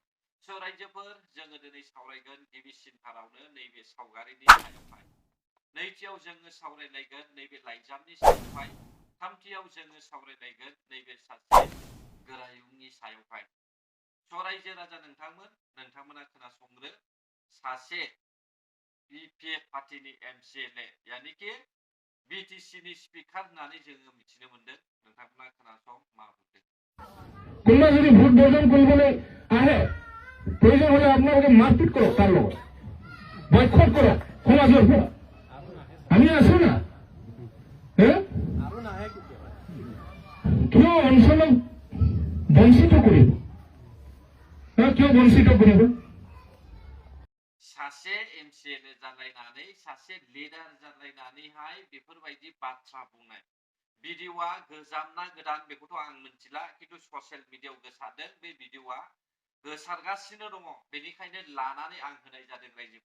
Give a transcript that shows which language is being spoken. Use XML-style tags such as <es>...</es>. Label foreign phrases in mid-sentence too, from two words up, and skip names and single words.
<brx>स' रायजोफोर जोङो दिनै सावरायगोन गिबिसिनथारावनो नैबे सावगारिनि सायावहाय, नैथियाव जोङो सावरायलायगोन नैबे लाइजामनि सायावहाय, थामथियाव जोङो सावरायलायगोन नैबे सासे गोरायुंनि सायावहाय। स' रायजो राजा नोंथांमोना खोनासंग्रो, सासे बिपिएफ पार्टीनि एमसिएलए यानिकि बिटिसिनि स्पिकार होननानै जोङो मिथिनो मोनदों। नोंथांमोना खोनासं मा बुंदों।</brx> <bn>তোমরা যদি ভোট</bn> <as>বর্জন কৰিবলৈ আহে</as> <bn>প্রয়োজন হলে আপনাদেরকে মারপিট করো, তার লোক বয়কট করো সমাজের উপর।</bn> <as>আমি আছো না কিয় অঞ্চলক বঞ্চিত কৰিব, কিয় বঞ্চিত কৰিব?</as> <brx>सासे एमसिएलए जालायनानै सासे लिडार जालायनानैहाय बेफोरबायदि बाथ्रा बुंनाय भिडिअआ गोजाम ना गोदान बेखौथ' आं मिथिला, खिन्थु ससियेल मिडियायाव गोसारदों। बे भिडिअआ गोसारगासिनो दङ, बेनिखायनो लानानै आं होनाय जादों रायजोफोर।</brx>